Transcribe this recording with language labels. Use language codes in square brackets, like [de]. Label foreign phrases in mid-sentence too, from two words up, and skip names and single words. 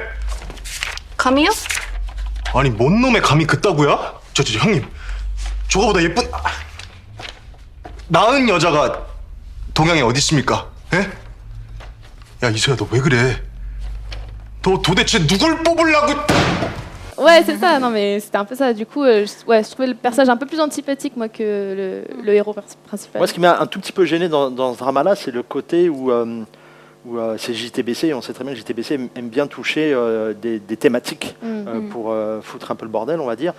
[ko] 감이요? 아니 뭔 놈의 감이 그따구야? 저 형님 저거보다 예쁜 나은 여자가 동양에 어디 있습니까? 에? 야 이소야 너 왜 그래? 너 도대체 누굴 뽑으려고? [fr] Ouais, c'est ça. Non, mais c'était un peu ça. Du coup, je trouvais le personnage un peu plus antipathique, moi, que le héros principal. Moi, ce qui m'a un tout petit peu gêné dans ce drama-là, c'est le côté où c'est JTBC, et on sait très bien que JTBC aime bien toucher des thématiques pour foutre un peu le bordel, on va dire.